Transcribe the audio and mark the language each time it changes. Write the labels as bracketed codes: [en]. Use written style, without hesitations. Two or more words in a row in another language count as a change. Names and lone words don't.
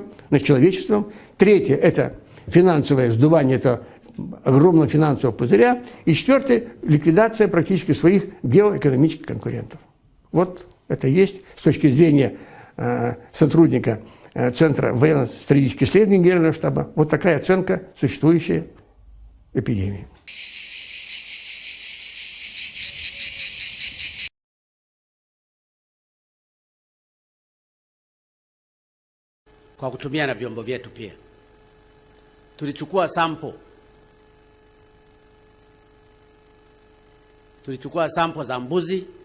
[ru] Третье, это финансовое сдувание этого огромного финансового пузыря. И четвертое, ликвидация практически своих геоэкономических конкурентов. Вот это есть с точки зрения сотрудника Центра военно-стратегических исследований Генерального штаба. Вот такая оценка существующей эпидемии. [sw] Kwa kutumia na vyombo vyetu pia tulichukua sample za mbuzi,